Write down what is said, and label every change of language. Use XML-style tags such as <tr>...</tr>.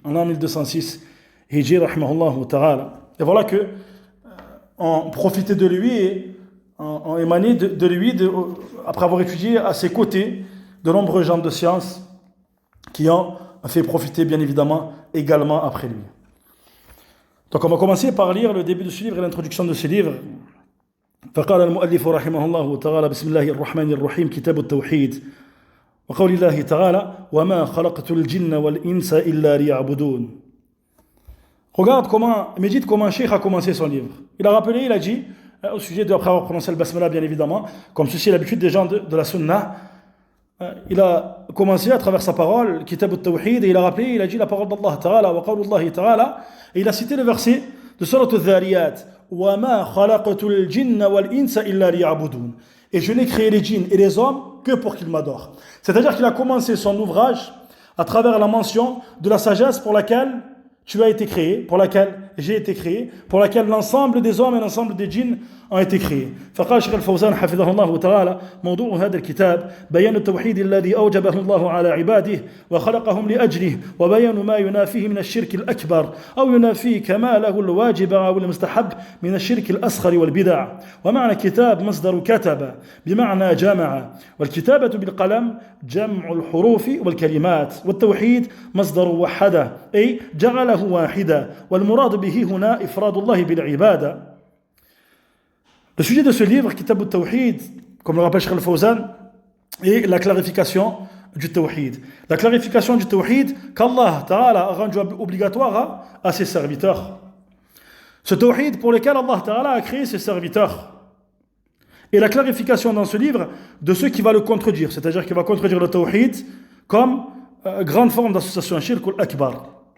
<fr>En l'an 1206 Hijri,</fr> <ar>rahimahullah ta'ala.</ar> <fr>Et voilà que on profitait de lui et on émanait de lui, après avoir étudié à ses côtés de nombreux gens de science qui ont fait profiter bien évidemment également après lui. Donc on va commencer par lire le début de ce livre et l'introduction de ce livre.</fr> <ar>فقال المؤلف رحمه الله تعالى بسم الله الرحمن الرحيم كتاب التوحيد وقول الله تعالى وما خلقت الجن والإنس إلا ليعبدون.</ar> <fr>Regarde comment, médite comment un cheikh a commencé son livre. Il a rappelé, il a dit, au sujet de, après avoir prononcé le basmala bien évidemment, comme ceci est l'habitude des gens de la sunna, il a commencé à travers sa parole, Kitab al-Tawhid, et il a rappelé, il a dit la parole d'Allah Ta'ala,</fr> <ar>wa qawlullahi Ta'ala,</ar> <fr>et il a cité le verset de Surat al-Dhariyat,</fr> <ar>wa ma khalaqatul jinna wal insa illa liya'budun.</ar> <fr>Et je n'ai créé les djinns et les hommes que pour qu'ils m'adorent. C'est-à-dire qu'il a commencé son ouvrage à travers la mention de la sagesse pour laquelle tu as été créé, pour laquelle j'ai été créé, pour laquelle l'ensemble des hommes et l'ensemble des djinns ont été créés.</fr> <ar>فقال الشيخ الفوزان حفظه الله تعالى موضوع هذا الكتاب بيان التوحيد الذي أوجبه الله على عباده وخلقهم لأجله وبيان ما ينافيه من الشرك الأكبر أو ينافيه كماله الواجب أو المستحب من الشرك الأصغر والبدع. ومعنى كتاب مصدر كتب بمعنى جمع والكتابة بالقلم جمع الحروف والكلمات والتوحيد مصدر وحده أي جعله واحدا والمراد به هنا إفراد الله بالعبادة.</ar> <fr>Le sujet de ce livre, Kitab al-Tawhid, comme le rappelle Cheikh al-Fawzan, est la clarification du Tawhid. La clarification du Tawhid qu'Allah Ta'ala a rendu obligatoire à ses serviteurs. Ce Tawhid pour lequel Allah Ta'ala a créé ses serviteurs. Et la clarification dans ce livre de ce qui va le contredire, c'est-à-dire qu'il va contredire le Tawhid comme grande forme d'association shirk al-akbar.</fr>